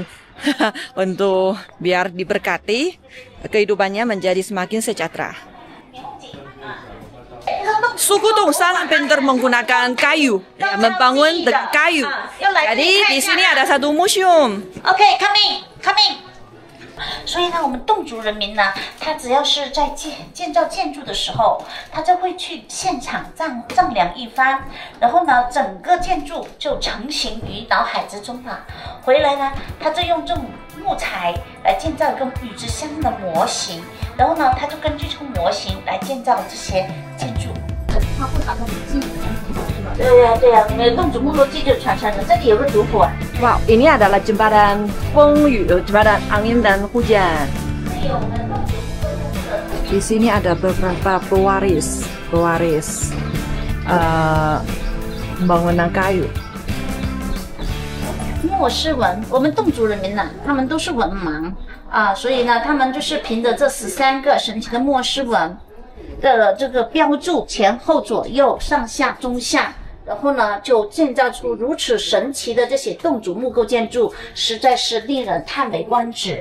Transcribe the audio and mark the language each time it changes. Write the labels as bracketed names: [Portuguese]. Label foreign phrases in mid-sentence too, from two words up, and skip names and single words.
[Indonesian] Untuk biar diberkati kehidupannya menjadi semakin sejahtera. Suku Tong sangat pintar menggunakan kayu, ya, membangun dengan kayu. Jadi di sini ada satu museum. [English] OK, coming。 [Chinese] 所以呢，我们侗族人民呢，他只要是在建造建筑的时候，他就会去现场丈量一番，然后呢，整个建筑就成型于脑海之中了。回来呢，他就用这种木材来建造一个与之相应的模型，然后呢，他就根据这个模型来建造这些建筑。他会把它的技艺传承下去吗？对呀，我们侗族木头技就传承了。这里有个炉火。 [Indonesian] Wow, ini adalah jembatan jembatan angin dan hujan. Di sini ada beberapa pewaris bangunan kayu. [Chinese] 墨师文，我们侗族人民呢，他们都是文盲啊，所以呢，他们就是凭着这13个神奇的墨师文的这个标注，前后左右上下中下。然后呢，就建造出如此神奇的这些侗族木构建筑，实在是令人叹为观止。